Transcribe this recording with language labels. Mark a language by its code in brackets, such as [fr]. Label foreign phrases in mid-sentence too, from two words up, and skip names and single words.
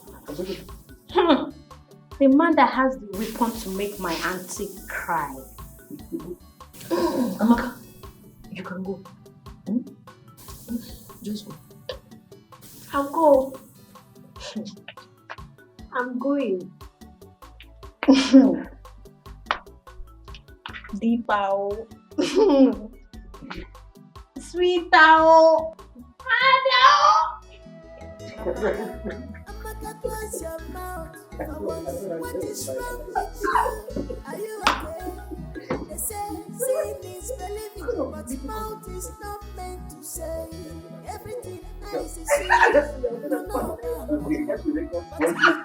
[en] The man that has the weapon to make my auntie cry. Amaka, you can go. Just go. I'll go. I'm going. Deepa. Sweetao. Amaka, close your mouth. What is wrong with you? Are you okay? They say sin is believing, but mouth is not meant to say everything nice is sin.